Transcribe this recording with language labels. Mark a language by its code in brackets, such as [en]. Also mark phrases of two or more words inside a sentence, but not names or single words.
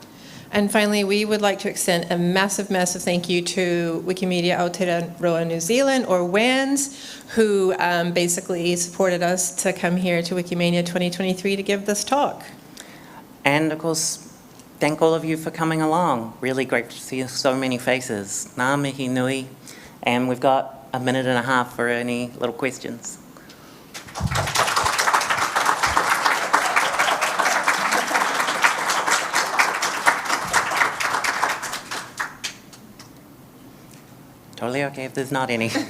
[en] And finally, we would like to extend a massive, massive thank you to Wikimedia Aotearoa New Zealand, or WANZ, who basically supported us to come here to Wikimania 2023 to give this talk. And of course, thank all of you for coming along. Really great to see so many faces. [mi] Ngā mihi nui. [en] And we've got a minute and a half for any little questions. Totally okay if there's not any.